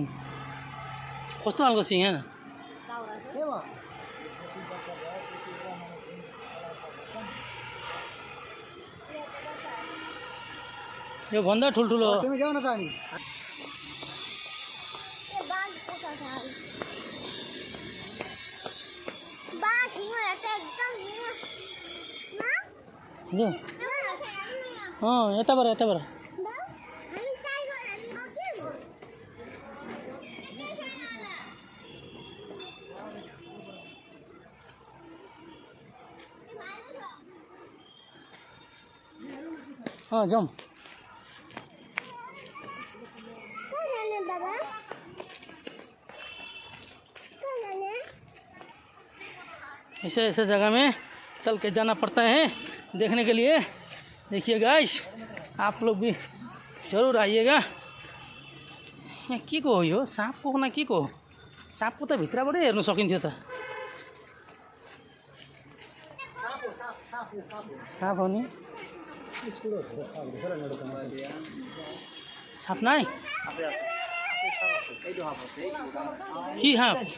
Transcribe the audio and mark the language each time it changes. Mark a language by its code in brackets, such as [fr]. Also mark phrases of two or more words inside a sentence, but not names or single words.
[ne] कस्तो खालको सिङ हेर यो भन्दा ठुल्ठुलो यताबाट जाऊँ। [hi] ऐसे जगह में चल के जाना पड़ता है देखने के लिए। देखिए गाइस आप लोग भी जरूर आइएगा। [ne] यहाँ के को हो यो साँपको न के को साँपको त भित्रबाटै हेर्नु सकिन्थ्यो त। साँप हो नि साँप नाइ कि हाँप